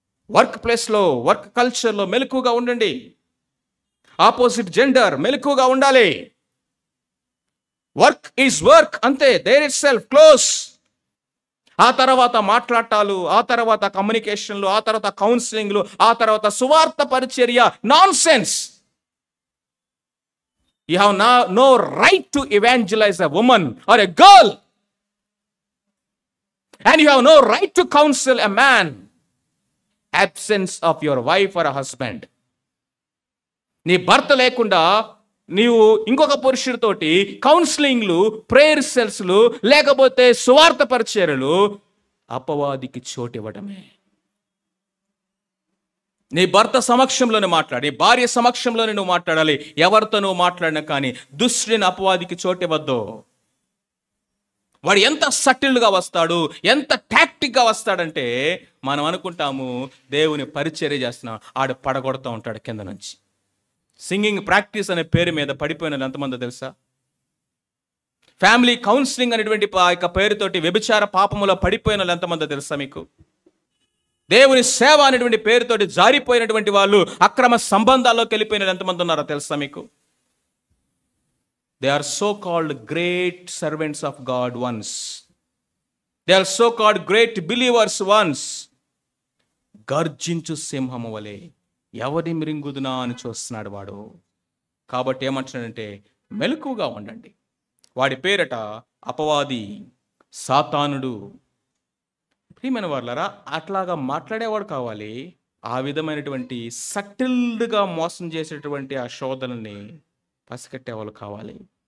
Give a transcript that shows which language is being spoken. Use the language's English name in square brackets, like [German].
[Telugu] Work ప్లేస్లో, work కల్చర్లో మెలకుగా ఉండండి. ఆపోజిట్ జెండర్ మెలకుగా ఉండాలి. [English] work is work, [Telugu] అంతే. [English] There itself close. [Telugu] ఆ తర్వాత మాట్లాడటాలు, ఆ తర్వాత కమ్యూనికేషన్లు, ఆ తర్వాత కౌన్సిలింగ్లు, ఆ తర్వాత సువార్త పరిచర్య, non sense. [English] You have no right to evangelize a woman or a girl. And you have no right to counsel a man absence of your wife or a husband. [Telugu] నీ భర్త లేకుండా నీవు ఇంకొక పురుషుడితోటి కౌన్సిలింగ్లు, ప్రేయర్ సెల్స్లు, లేకపోతే సువార్త పరిచర్యలు అపవాదికి చోటు ఇవ్వడమే. నీ భర్త సమక్షంలోనే మాట్లాడి, భార్య సమక్షంలోనే నువ్వు మాట్లాడాలి. ఎవరితో నువ్వు మాట్లాడినా కానీ దుష్టుని అపవాదికి చోటు ఇవ్వద్దు. వాడు ఎంత సటిల్గా వస్తాడు, ఎంత టాక్టిక్గా వస్తాడంటే మనం అనుకుంటాము దేవుని పరిచర్య చేస్తున్నాం, ఆడు పడగొడతా ఉంటాడు కింద నుంచి. సింగింగ్ ప్రాక్టీస్ అనే పేరు మీద పడిపోయిన ఎంతమందో తెలుసా? ఫ్యామిలీ కౌన్సిలింగ్ అనేటువంటి ఆ యొక్క పేరుతోటి వ్యభిచార పాపములో పడిపోయిన ఎంతమందో తెలుసా మీకు? దేవుని సేవ అనేటువంటి పేరుతోటి జారిపోయినటువంటి వాళ్ళు అక్రమ సంబంధాల్లోకి వెళ్ళిపోయిన ఎంతమంది ఉన్నారో తెలుసా మీకు? [English] They are so called great servants of God once. They are so called great believers once. [Telugu] గర్జించు సింహము వలె ఎవరి మృంగుదునా అని చూస్తున్నాడు వాడు. కాబట్టి ఏమంటున్నాడంటే మెలకువగా ఉండండి. వాడి పేరట అపవాది, సాతానుడు. ప్రియమైన వాళ్ళారా, అట్లాగా మాట్లాడేవాడు కావాలి. ఆ విధమైనటువంటి సటిల్డ్గా మోసం చేసేటువంటి ఆ శోధనల్ని పసికట్టేవాళ్ళు కావాలి.